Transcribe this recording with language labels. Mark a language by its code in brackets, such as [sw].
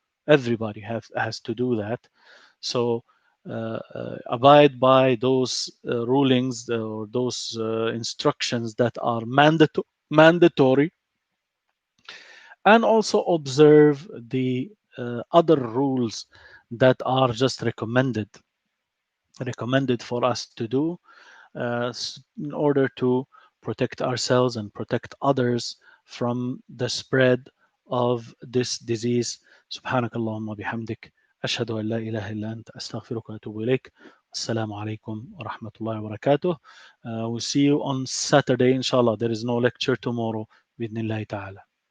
[en] Everybody has to do that. So abide by those rulings or those instructions that are mandatory, and also observe the other rules that are just recommended for us to do in order to protect ourselves and protect others from the spread of this disease. [ar] سبحانك اللهم وبحمدك أشهد أن لا إله إلا أنت أستغفرك وأتوب إليك. السلام عليكم ورحمة الله وبركاته. [en] We'll see you on Saturday inshallah. There is no lecture tomorrow [ar] بإذن الله تعالى.